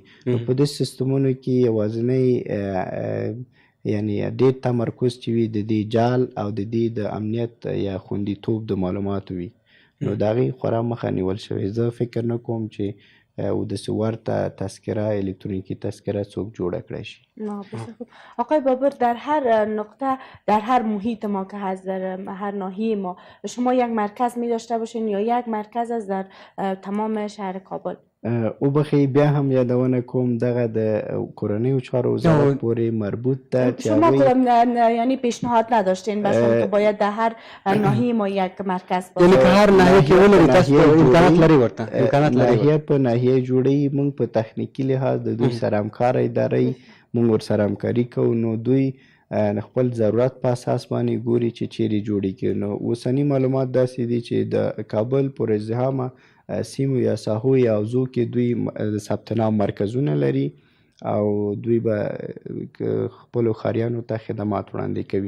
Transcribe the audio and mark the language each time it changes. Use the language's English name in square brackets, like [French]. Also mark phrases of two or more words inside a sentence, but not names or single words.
[Pashto] نو په دې سیستمونو کې یوازینی یعنی ډېر تمرکز چې وي د دې جعل او د دې د امنیت یا خوندیتوب د معلوماتو وي، نو د هغې خورا مخه نیول شوې. زه فکر نه کوم چې او داسې ورته تذکره الکترونیکی تذکره څوک جوړه کړی شي. [Persian] بسیار خوب. آقای بابر، در هر نقطه، در هر محیط ما که هست، در هر ناحیه ما، شما یک مرکز می داشته باشین یا یک مرکز است در تمام شهر کابل؟ [Pashto] او بخی بیا هم یادونه کوم دغه د کورنیو چارو وزارت پورې مربوط ده چې [Persian] شما [Pashto] هغوی [Persian] یعنی پیشنهاد نداشتین مثلا که باید در هر ناحیه ما یک مرکز باشه؟ [Pashto] یعنی که هر ناحیه کې ولري تاسو امکانات لري ورته امکانات لري ناحیه په ناحیه جوړوي. موږ په تخنیکي لحاظ د دوی سره همکاره ادارې موږ ورسره همکاري کوو، نو دوی خپل ضرورت په اساس باندې ګوري چې چیرې جوړیږي. نو اوسني معلومات داسې دي چې د کابل پر ازدحامه سیمو یا ساحو یا حوزو کې دوی د ثبت نام مرکزونه لري او دوی به خپلو ښاریانو ته خدمات وړاندې کوي.